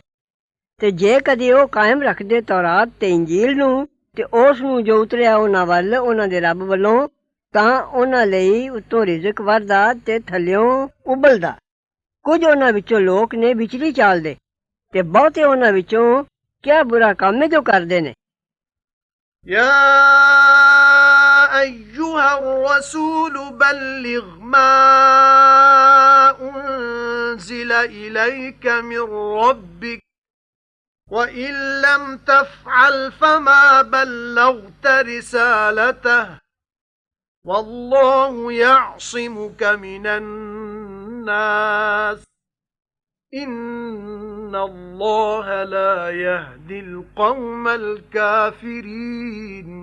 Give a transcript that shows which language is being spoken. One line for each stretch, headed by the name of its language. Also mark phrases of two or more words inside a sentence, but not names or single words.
Punjabi: ਤੇ ਜੇ ਕਦੇ ਉਹ ਕਾਇਮ ਰੱਖਦੇ ਤੌਰਾਤ ਤੇ ਇੰਜੀਲ ਨੂੰ ਤੇ ਉਸ ਨੂੰ ਜੋ ਉਤਰਿਆ ਉਹਨਾਂ ਵੱਲ ਉਹਨਾਂ ਦੇ ਰੱਬ ਵੱਲੋਂ ਤਾਂ ਉਹਨਾਂ ਲਈ ਉੱਤੋਂ ਰਿਜ਼ਕ ਵਰਦਾ ਤੇ ਥੱਲਿਓਂ ਉਬਲਦਾ। ਕੁਝ ਉਹਨਾਂ ਵਿੱਚੋਂ ਲੋਕ ਨੇ ਵਿਚਲੀ ਚਾਲਦੇ ਤੇ ਬਹੁਤੇ ਉਹਨਾਂ ਵਿੱਚੋਂ ਕਿਆ ਬੁਰਾ ਕੰਮ ਹੈ ਜੋ ਕਰਦੇ ਨੇ।
Arabic: يَا أَيُّهَا الرَّسُولُ بَلِّغْ مَا أُنزِلَ إِلَيْكَ مِن رَّبِّكَ وَإِن لَّمْ تَفْعَلْ فَمَا بَلَّغْتَ رِسَالَتَهُ وَاللَّهُ يَعْصِمُكَ مِنَ النَّاسِ إِنَّ اللَّهَ لَا يَهْدِي الْقَوْمَ الْكَافِرِينَ.